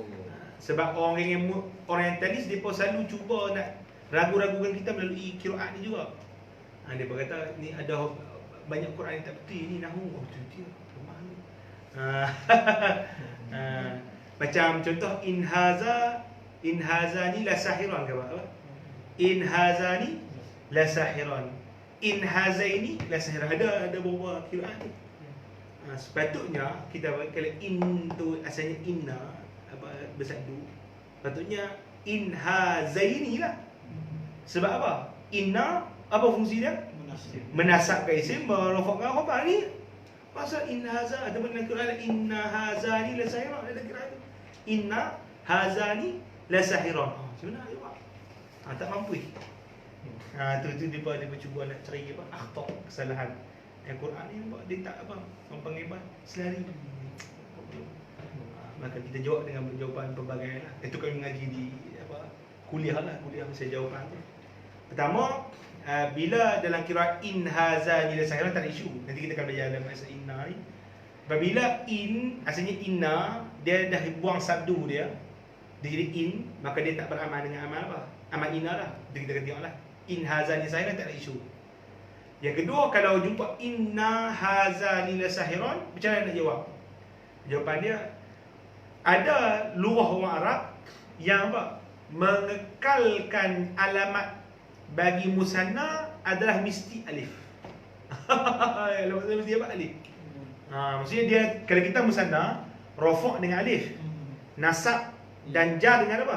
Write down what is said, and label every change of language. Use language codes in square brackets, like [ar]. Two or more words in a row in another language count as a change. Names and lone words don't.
[ms] Sebab orang yang orientalis dia pun selalu cuba nak ragu-ragukan kita melalui qiraat ni juga. Dia berkata ni ada banyak Quran yang tak betul ni nahwu. Oh tu dia lemah ni. Macam contoh [ar] إن هذان لساحران [ms] ke apa? [ar] إن هذان لساحران. إن هذين لساحران. [ms] Ada beberapa qiraat ni. Sepatutnya kita kalau in tu asalnya inna apa bersatu. Patutnya [ar] إن هذين [ms] lah. Sebab apa? Inna apa fungsi dia? Menasabkan isim, merafakkan khabar ni. Pasal in haza ada dalam Quran [ar] إنّ هذان لساحران, [ms] ada kira [ar] إنّ هذان لساحران. [ms] Macam mana juga? Tak mampu. Tu dia cuba nak cari apa? Akhta, kesalahan. Yang Quran ni nampak dia tak apa? Orang panggil apa? Selari. Maka kita jawab dengan jawapan pelbagai lah. Itu kami mengaji di apa? Kuliah saya jawapan tu. Pertama, bila dalam qiraat [ar] إن هذان لساحران [ms] tak ada isu. Nanti kita akan belajar dalam bahasa inna ni. Apabila in asalnya inna, dia dah buang sabdu dia jadi in, maka dia tak beramal dengan amal apa? Amal inna lah. Jadi kita akan tengoklah. [ar] إن هذان لساحران [ms] tak ada isu. Yang kedua, kalau jumpa [ar] إنّ هذان لساحران, [ms] macam mana nak jawab? Jawapan dia, ada lurah orang Arab yang apa? Mengekalkan alamat bagi musanna adalah mesti alif. Kalau mesti apa? Alif. Maksudnya dia, kalau kita musanna, rafa' dengan alif, nasab dan jar dengan apa?